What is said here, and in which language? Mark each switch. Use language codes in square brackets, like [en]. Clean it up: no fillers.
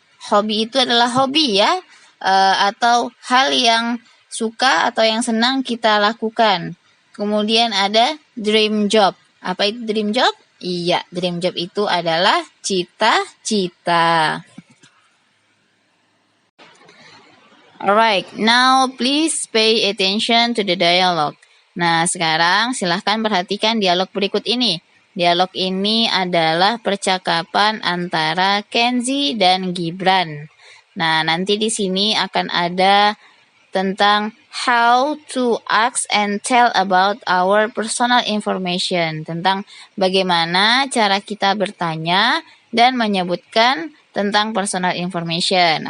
[id] Hobi itu adalah hobi ya, atau hal yang suka atau yang senang kita lakukan. Kemudian ada dream job. Apa itu dream job? Iya, dream job itu adalah cita-cita. [en] Alright, now please pay attention to the dialogue. [id] Nah, sekarang silahkan perhatikan dialog berikut ini. Dialog ini adalah percakapan antara Kenzi dan Gibran. Nah, nanti di sini akan ada tentang [en] how to ask and tell about our personal information, [id] tentang bagaimana cara kita bertanya dan menyebutkan tentang personal information.